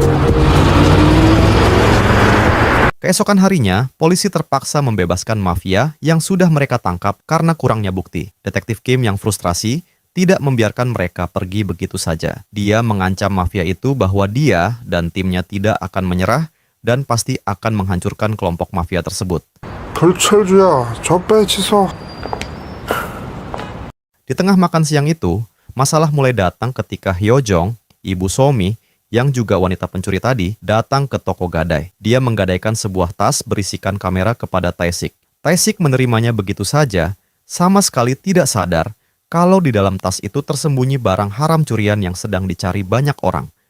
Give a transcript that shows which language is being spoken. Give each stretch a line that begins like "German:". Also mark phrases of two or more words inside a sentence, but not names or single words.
Indonesian: Keesokan harinya, polisi terpaksa membebaskan mafia yang sudah mereka tangkap karena kurangnya bukti. Detektif Kim yang frustrasi tidak membiarkan mereka pergi begitu saja. Dia mengancam mafia itu bahwa dia dan timnya tidak akan menyerah dan pasti akan menghancurkan kelompok mafia tersebut.
Korean: 불철주야, 저 빼 취소.
Indonesian: Di tengah makan siang itu, masalah mulai datang ketika Hyojong, ibu Somi, yang juga wanita pencuri tadi, datang ke toko gadai. Dia menggadaikan sebuah tas berisikan kamera kepada Tae-sik. Tae-sik menerimanya begitu saja, sama sekali tidak sadar kalau di dalam tas itu tersembunyi barang haram curian yang sedang dicari banyak orang.